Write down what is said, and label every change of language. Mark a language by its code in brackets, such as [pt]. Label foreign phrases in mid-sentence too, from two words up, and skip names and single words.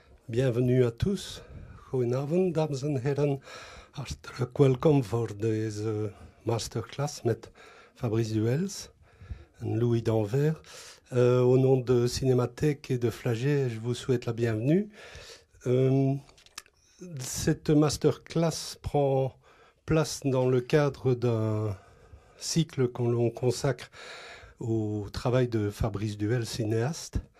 [fr] Bienvenue à tous. [nl] Goedenavond, dames en heren. Hartelijk welkom voor deze masterclass met Fabrice Duels et Louis Danvers. [fr] Au nom de Cinémathèque et de Flagey, je vous souhaite la bienvenue. Cette masterclass prend place dans le cadre d'un cycle qu'on l'on consacre au travail de Fabrice Duels, cinéaste.